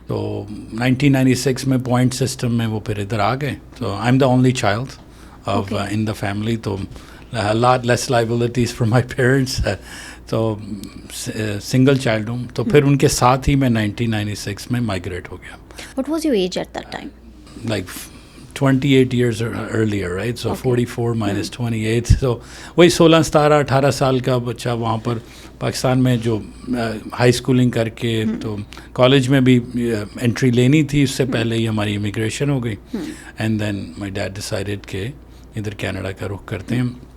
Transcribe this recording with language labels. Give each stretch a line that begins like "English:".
Hindi: तो 1996 में point system में वो फिर इधर आ गए।
English: तो I am the only child of in the family. तो lot less liabilities for my parents.
Hindi: तो सिंगल चाइल्ड हूँ। तो फिर उनके साथ ही मैं 1996 में माइग्रेट हो गया।
English: What was your age at that time? Like 28 years earlier, right? So 44 minus 28, so
Hindi: वही 16, 17, 18 साल का बच्चा वहाँ पर पाकिस्तान में जो हाई स्कूलिंग करके तो कॉलेज में भी एंट्री लेनी थी, उससे पहले ही हमारी इमिग्रेशन हो गई।
English: and then my dad decided
Hindi: कि इधर कनाडा का रुख करते हैं।